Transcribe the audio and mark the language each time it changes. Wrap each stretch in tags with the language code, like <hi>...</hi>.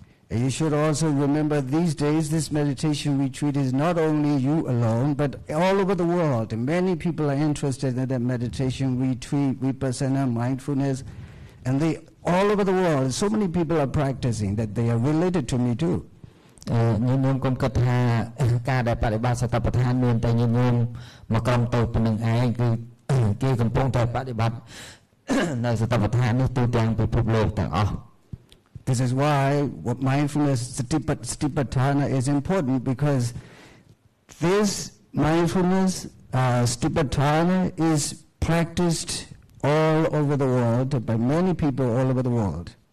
<en>You should also remember these days this meditation retreat is not only you alone but all over the world. Many people are interested in that meditation retreat, vipassana, mindfulness, and they all over the world. So many people are practicing that they are related to me too.</en> <km>ញាតិញោមគុំគិតថាការដែលបដិបត្តិសតិប្បដ្ឋានមានតែញាតិញោមមកក្រុមតូចប៉ុណ្្នឹងឯងគឺគេកំពុងតែបដិបត្តិនៅសតិប្បដ្ឋាននេះទូទាំងពិភពលោកទាំងអស់</km> <en>This is why what mindfulness satipatthana is important, because this mindfulness satipatthana is practiced all over the world by many people all over the world.</en>